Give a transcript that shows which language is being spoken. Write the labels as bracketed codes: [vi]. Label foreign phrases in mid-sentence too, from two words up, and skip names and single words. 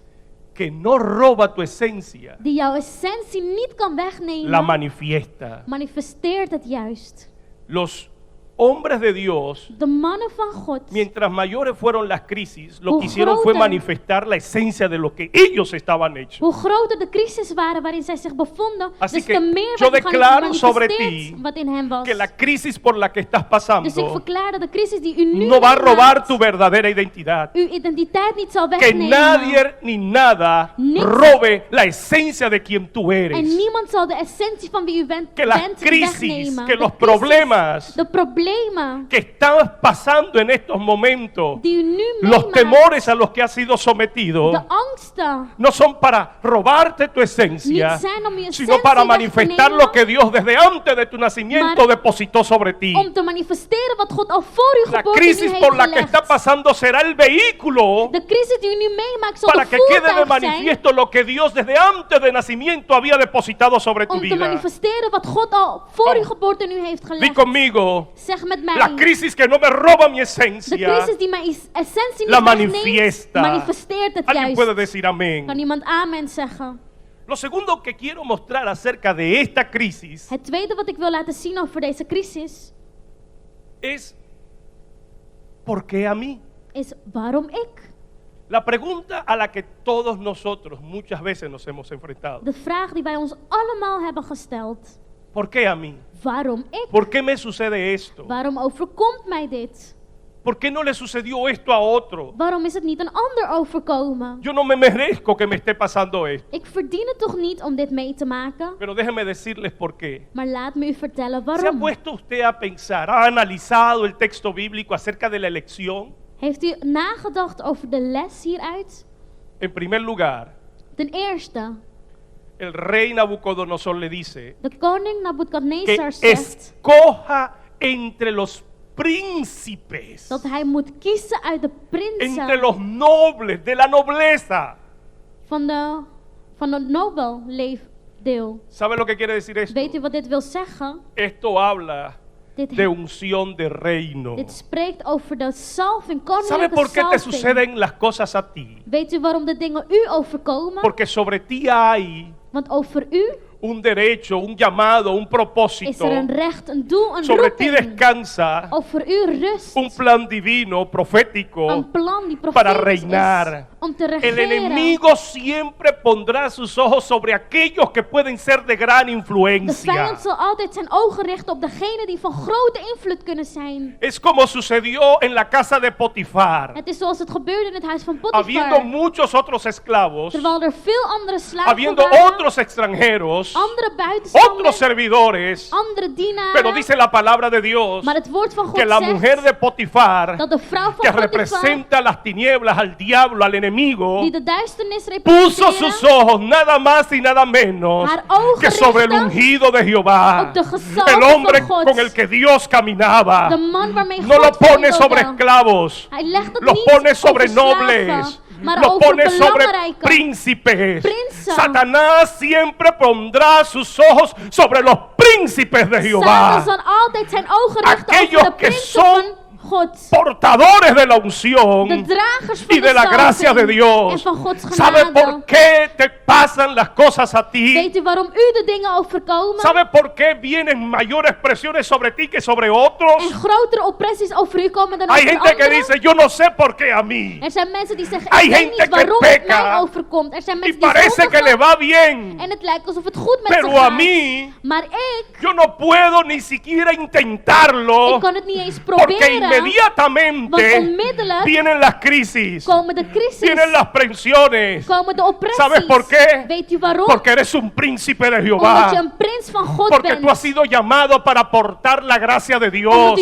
[es] que no roba tu esencia, [nl] die jouw essentie niet kan [es] la [nl] wegnemen, [es] manifiesta. [nl] manifesteert het juist. [es] Los hombres de Dios, [nl] De mannen van God, [es] mientras mayores fueron las crisis, lo [nl] Hoe [es] que hicieron fue [nl] groter- [es] manifestar la esencia de lo que ellos estaban hechos. [nl] hoe groter de crisis waren waarin zij zich bevonden, [es] Así [nl] des [es] que [nl] te meer [es] yo [nl] werd [es] declaro sobre [nl] gemanifesteerd [es] ti [nl] wat in hem was. [es] Que la crisis por la que estás [nl] Dus ik [es] pasando [nl] verklaar dat de crisis die u nu [es] no va a robar [nl] meemaakt, [es] tu verdadera identidad. [nl] uw identiteit niet zal [es] Que [nl] wegnemen. [es] nadie ni nada [nl] Niks- [es] robe la esencia de quien tú [nl] En [es] eres. [nl] niemand zal de essentie van wie u bent, [es] Que las [nl] bent [es] crisis, [nl] wegnemen. [es] que [nl] De [es] los [nl] crisis, [es] problemas [nl] de problemen [es] que estás pasando en estos momentos, [nl] die u nu [es] los [nl] meemaakt, [es] temores a los que has sido sometido, [nl] de angsten, [es] no son para robarte tu [nl] niet [es] esencia, [nl] zijn om je [es] sino [nl] essentie [es] para [nl] weg te [es] manifestar [nl] nemen, [es] lo que Dios desde antes de tu nacimiento [nl] Maar- [es] depositó sobre ti. [nl] om te manifesteren wat God al voor uw [es] La [nl] geboorte nu [es] crisis [nl] heeft [es] por la que [nl] gelegd. [es] está pasando será el vehículo [nl] De crisis die u nu meemaakt zal [es] para [nl] de [es] que quede de [nl] voertuig zijn [es] manifiesto lo que Dios desde antes de nacimiento había depositado sobre tu [nl] om te [es] vida. [nl] manifesteren wat God al voor uw [es] Oh. [nl] geboorte nu heeft [es] Di [nl] gelegd. [es] conmigo, [nl] Zeg met mij, [es] la crisis que no me roba mi [nl] de [es] esencia, [nl] crisis die mijn essentie [es] la [nl] niet wegneemt, [es] manifiesta. [nl] manifesteert het [es] Alguien puede [nl] juist. [es] decir amén. [nl] Kan iemand amen zeggen? [es] Lo segundo que quiero mostrar acerca de esta crisis [nl] Het tweede wat ik wil laten zien over deze crisis [es] es ¿por qué a mí? [nl] is waarom ik? [es] La pregunta a la que todos nosotros muchas veces nos hemos enfrentado. [nl] De vraag die wij ons allemaal hebben gesteld. [es] ¿Por qué a mí? [nl] Waarom ik? [es] ¿Por qué me sucede esto? [nl] Waarom overkomt mij dit? [es] ¿Por qué no le sucedió esto a otro? [nl] Waarom is het niet een ander overkomen? [es] Yo no me merezco que me esté pasando esto. [nl] Ik verdien het toch niet om dit mee te maken? [es] Pero déjenme decirles por qué. [nl] Maar laat me u vertellen [es] ¿Se ha [nl] waarom. [es] puesto usted a pensar, ha analizado el texto bíblico acerca de la elección? [nl] Heeft u nagedacht over de les hieruit? [es] En primer lugar, [nl] Ten eerste, [es] el rey Nabucodonosor le dice [nl] de koning [es] que [nl] Nabukadnezar zegt [es] escoja entre los príncipes, [nl] dat hij moet kiezen uit de [es] entre [nl] prinsen [es] los nobles, de la nobleza. [nl] van het nobelleefdeel. [es] ¿Sabe lo que quiere decir esto? [nl] Weet u wat dit wil zeggen? [es] Esto habla [nl] Dit, [es] de unción de reino. [nl] dit spreekt over de salving, [es] ¿Sabe [nl] koninklijke [es] por qué te [nl] salving. [es] suceden las cosas a ti? [nl] Weet u waarom de dingen u overkomen? [es] Porque sobre ti hay [nl] Want over u [es] un derecho, un llamado, un [nl] is [es] propósito. [nl] er een recht, een doel, een [es] Sobre ti [nl] roeping. [es] descansa [nl] Over u rust [es] un plan divino, profético, [nl] een plan die [es] para [nl] profetisch [es] reinar. [nl] is om te [es] El [nl] regeren. [es] enemigo siempre pondrá sus ojos sobre aquellos que pueden ser de gran [nl] De [es] influencia. [nl] vijand zal altijd zijn ogen richten op degenen die van grote invloed kunnen zijn. [es] Es como sucedió en la casa de Potifar. [nl] Het is zoals het gebeurde in het huis van [es] Habiendo [nl] Potifar. [es] muchos otros esclavos, [nl] Terwijl er veel andere slaven [es] habiendo [nl] waren, [es] otros extranjeros, [nl] andere [es] otros [nl] buitenstanders, [es] servidores, [nl] andere dienaren. [es] pero dice la palabra de Dios [nl] Maar het woord van God [es] que la [nl] zegt [es] mujer de Potifar, [nl] dat de vrouw [es] que [nl] van Potifar, [es] representa las tinieblas, al diablo, al enemigo, [nl] die de duisternis [es] puso sus [nl] representeren, [es] ojos nada más y nada menos [nl] haar ogen [es] que sobre el [nl] richtte [es] ungido de Jehová, [nl] op de gezalfde [es] el hombre [nl] van God. [es] con el que Dios caminaba. [nl] de man waarmee [es] No [nl] God [es] lo pone [nl] wandelde. [es] sobre esclavos, [nl] Hij legt het [es] los [nl] niet [es] pone sobre [nl] over slaven, [es] nobles, [nl] maar [es] los [nl] over [es] pone sobre [nl] belangrijke [es] príncipes. [nl] prinsen. [es] Satanás siempre pondrá sus ojos sobre los príncipes de Jehová, [nl] Satan zal altijd zijn ogen richten [es] Aquellos [nl] over de [es] que [nl] prinsen [es] son [nl] van God. [es] portadores de la [nl] De [es] unción [nl] dragers van [es] y de la [nl] salving [es] gracia de [nl] en [es] Dios. [nl] van Gods [es] ¿Sabe [nl] genade. [es] por qué te pasan las cosas a ti? [nl] Weet u waarom u de dingen overkomen? [es] ¿Sabe por qué vienen mayores presiones sobre ti que sobre otros? [nl] En grotere oppressies over u komen dan [es] Hay [nl] over [es] gente que [nl] anderen? [es] dice, yo no sé por qué a mí. [nl] Er zijn mensen die zeggen, [es] Hay [nl] ik weet [es] gente [nl] niet [es] que [nl] waarom het [es] peca [nl] mij overkomt. Er zijn [es] Y [nl] mensen die [es] parece que le [nl] zondigen [es] va bien, [nl] en het lijkt alsof het goed met [es] pero [nl] ze [es] a [nl] gaat. [es] mí [nl] Maar ik [es] yo no puedo ni siquiera intentarlo [nl] kan het niet eens [es] porque [nl] proberen. [es] inmediatamente [nl] Want onmiddellijk [es] vienen las crisis, [nl] komen de crisis, [es] vienen las presiones. [nl] komen de oppressies. [es] ¿Sabes por qué? [nl] Weet u waarom? [es] Porque eres un príncipe de [nl] Omdat je [es] Jehová. [nl] een prins van God [es] Porque [nl] bent. [es] tú has sido llamado para portar la gracia de [nl] Omdat [es] Dios.